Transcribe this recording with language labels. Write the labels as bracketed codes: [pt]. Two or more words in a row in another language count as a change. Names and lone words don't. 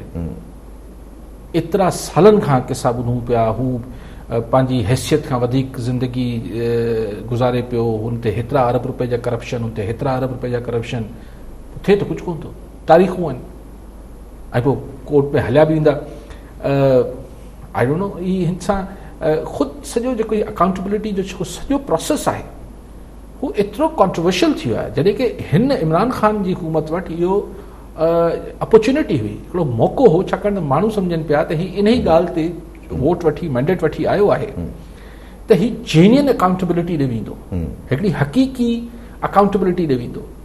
[sd] एतिरा सालनि खां किसा ॿुधूं पिया हू पंहिंजी हैसियत खां वधीक ज़िंदगी गुज़ारे पियो, हुन ते हेतिरा अरब रुपए जा करप्शन, हुन ते हेतिरा अरब रुपए जा करप्शन, थिए त कुझु कोन थो, तारीख़ूं आहिनि ऐं पोइ कोर्ट में हलिया बि वेंदा। [en] I don't know [sd] ही हिन सां ख़ुदि सॼो जेको अकाउंटेबिलिटी जो जेको सॼो प्रोसेस आहे हू एतिरो कॉन्ट्रोवर्शियल थी वियो आहे जॾहिं की हिन इमरान ख़ान जी हुकूमत वटि इहो अपॉर्चुनिटी हुई, हिकिड़ो मौक़ो हो, छाकाणि त माण्हू सम्झनि पिया त हीअ इन ई ॻाल्हि ते वोट वठी मैंडेट वठी आयो आहे त हीअ [en] genuine accountability [sd] ॾे वेंदो, हिकिड़ी हक़ीक़ी अकाउंटेबिलिटी ॾे वेंदो।